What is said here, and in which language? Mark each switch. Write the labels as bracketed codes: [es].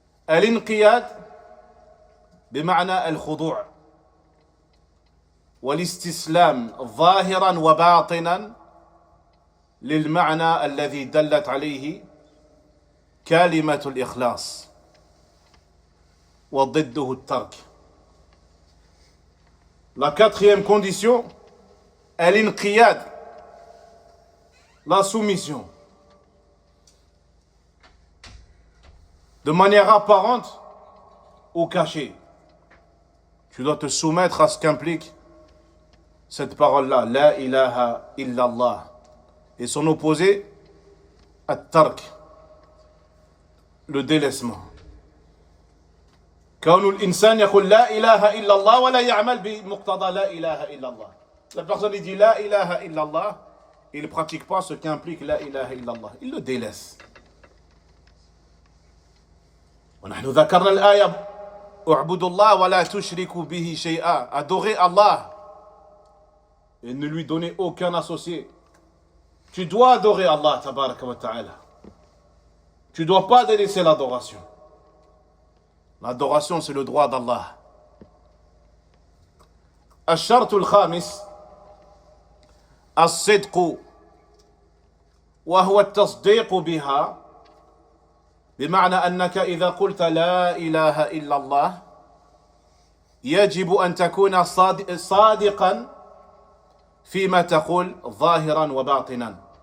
[ar] الانقياد بمعنى الخضوع والاستسلام ظاهرا وباطنا للمعنى الذي دلت عليه كلمة الإخلاص وضده الترك. [fr] La quatrième condition, الانقياد, la soumission. De manière apparente ou cachée. Tu dois te soumettre à ce qu'implique cette parole-là, la ilaha illallah. Et son opposé, at-tark, le délaissement. [ar] كون الإنسان يقول لا إله إلا الله ولا يعمل بمقتضى لا إله إلا الله. [fr] La personne dit la ilaha illallah, il ne pratique pas ce qu'implique la ilaha illallah. Il le délaisse. [ar] ونحن ذكرنا الآية اعبدوا الله ولا تشركوا به شيئا. [fr] Adorez Allah et ne lui donnez aucun associé. Tu dois adorer Allah tabaraka wa ta'ala. Tu ne dois pas délaisser l'adoration. L'adoration, c'est le droit d'Allah. [ar] الشرط الخامس الصدق وهو التصديق بها بمعنى أنك إذا قلت لا إله إلا الله يجب أن تكون صادقا فيما تقول ظاهرا وباطنا.